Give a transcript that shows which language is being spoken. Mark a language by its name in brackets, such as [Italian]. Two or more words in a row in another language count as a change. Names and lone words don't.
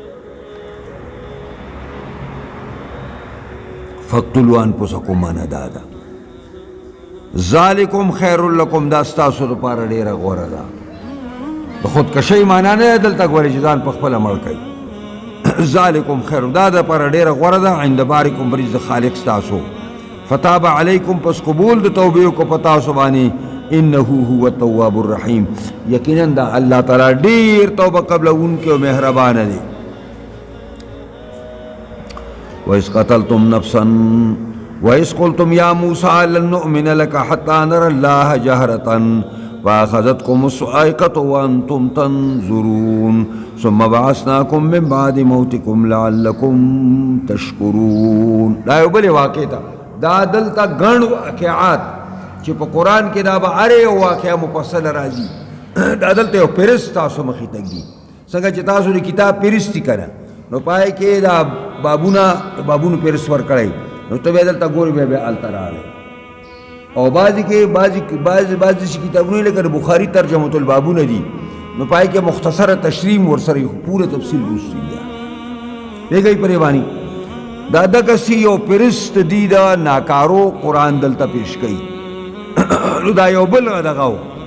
[Arabic] فقتلوا انفسکم [Pashto] معنا دا ده [Arabic] ذالکم خیر لکم [Pashto] دا ستاسو دپاره ډېره غوره ده د خودکشۍ معنا نه ده دلته ګورې چې ځان په خپله مړ کوي [Arabic] ذالکم خیر [Pashto] دا دپاره ډېره غوره ده [Arabic] عند بارکم [Pashto] په نزد خالق ستاسو [Arabic] فتاب علیکم [Pashto] پس قبول د توبې وکړو په تاسو باندې [Arabic] انه هو التواب الرحیم [Pashto] یقینا دا الله تعالی ډېر توبه قبلونکی او مهربانه دی [Arabic] وَإِذْ قَتَلْتُمْ نَفْسًا وَإِذْ قُلْتُمْ يَا مُوسَىٰ لَن نُّؤْمِنَ لَكَ حَتَّىٰ نَرَى اللَّهَ جَهْرَةً فَأَخَذَتْكُمُ الصَّاعِقَةُ وَأَنْتُمْ تَنظُرُونَ ثُمَّ بَعَثْنَاكُم مِّن بَعْدِ مَوْتِكُمْ لَعَلَّكُمْ تَشْكُرُونَ [Pashto] دا یو بلې واقع ده دا دلته ګڼ واقعات چې په قرآن کې دا به هر یو واقعه مفصله راځي دا دلته یو فهرست تاسو مخې ته ږدي څنګه چې تاسو د کتاب فهرست دي که نه نو پای کې دا بابونو فهرست ورکړی نو ته بیا دلته ګورې بیا هلته راغلی او بعضې کې بعضې کتابونه لکه د بخاري ترجمة البابونه دي نو پای کې مختصره تشریح ورسره پوره تفصیل لوستي بیا پوهېږئ پرې باندې دا دغسې یو فهرست دي د ناکارو قرآن دلته پیش کوي نو دا یو بل دغه و